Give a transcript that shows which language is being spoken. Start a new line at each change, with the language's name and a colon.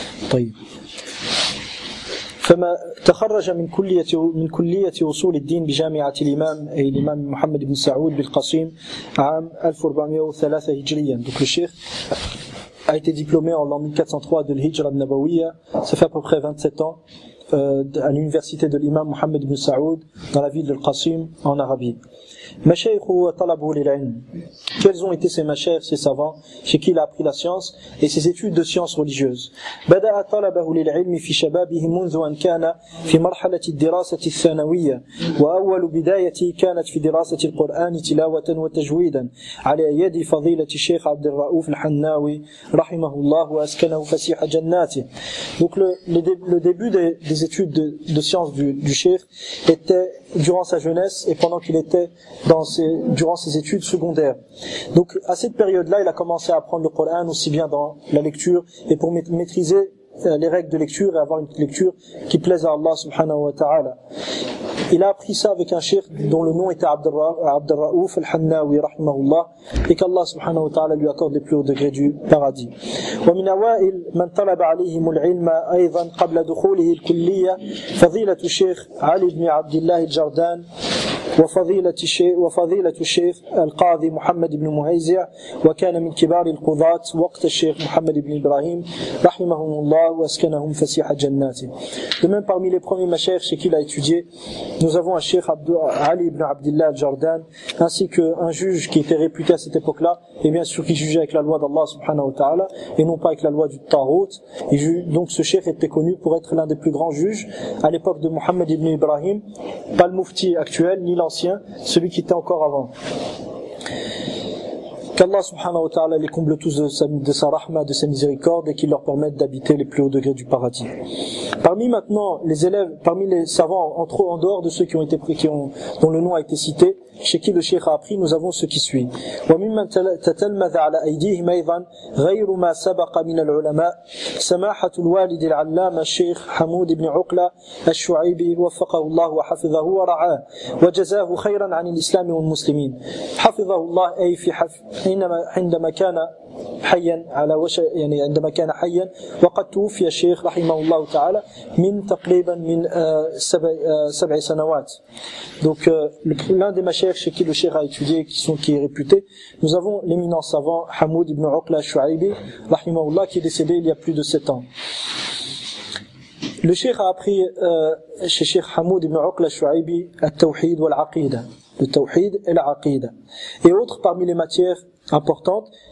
Arabic: طيب، فما تخرج من كلية أصول الدين بجامعة الإمام محمد بن سعود بالقصيم عام 1403 هجريا.
French: Donc le cheikh a été diplômé en l'an 1403 de l'Hijra al-Nabawiyya. Ça fait à peu près 27 ans à l'université de l'imam Mohammed ibn Saoud dans la ville de Qasim en Arabie.
Arabic: Mashayikhu wa talabu lil-ilm.
French: Quels ont été ces mashayikh, ces savants chez qui il a appris la science et ses études de sciences religieuses?
Arabic: Bada'a talabahu lil-ilm fi shababihi منذ أن كان في مرحلة الدراسة الثانوية وأول بدايته كانت في دراسة القرآن تلاوة وتجويدا على يد فضيلة الشيخ عبد الرؤوف الحناوي رحمه الله وأسكنه فسيح جناته.
French: Donc le début des études de sciences du cheikh était durant sa jeunesse et pendant qu'il était durant ses études secondaires. Donc à cette période-là, il a commencé à apprendre le Coran aussi bien dans la lecture et pour maîtriser les règles de lecture et avoir une lecture qui plaise à Allah subhanahu wa ta'ala. Il a appris ça avec un cheikh dont le nom était Abd al-Raouf al-Hannawi rahimahullah, et qu'Allah subhanahu wa ta'ala lui accorde les plus hauts degrés du paradis.
Arabic: ومن أوائل من طلب عليهم العلم أيضا قبل دخوله الكلية فضيلة الشيخ علي بن عبد الله الجردان وفضيلة الشيخ القاضي محمد بن مهيزع وكان من كبار القضاة وقت الشيخ محمد بن إبراهيم رحمهم الله وأسكنهم فسيح جناته.
French: De même, parmi les premiers mashayikh chez qui il a étudié, nous avons un cheikh Ali ibn Abdillah al-Jardan, ainsi qu'un juge qui était réputé à cette époque-là, et bien sûr qui jugeait avec la loi d'Allah subhanahu wa ta'ala, et non pas avec la loi du Tarout. Et donc ce cheikh était connu pour être l'un des plus grands juges à l'époque de Mohammed ibn Ibrahim, pas le mufti actuel, ni l'ancien, celui qui était encore avant. Qu'Allah subhanahu wa ta'ala les comble tous de sa rahma, de sa miséricorde, et qu'il leur permette d'habiter les plus hauts degrés du paradis. Parmi maintenant les élèves, parmi les savants, en dehors de ceux dont le nom a été cité, chez qui le cheikh a appris, nous avons ce qui suit.
Arabic: وممن تتلمذ على أيديهم أيضا غير ما سبق من العلماء سماحة الوالد العلامة الشيخ حمود بن عقلة الشعيبي وفقه الله وحفظه ورعاه وجزاه خيرا عن الإسلام والمسلمين. حفظه الله أي عندما كان حيا عندما كان حيا وقد توفي الشيخ رحمه الله تعالى من تقريبا من 7 سنوات.
French: Donc l'un des mashayikh chez qui le cheikh a étudié qui est réputé, nous avons l'éminent savant Hamoud ibn Uqla al-Shu'aybi rahimahullah, qui est décédé il y a plus de 7 ans. Le cheikh a appris chez Cheikh Hamoud ibn Uqla al-Shu'aybi al-Tawhid wal-Aqida, le Tawhid et l'Aqida, et autres parmi les matières importantes.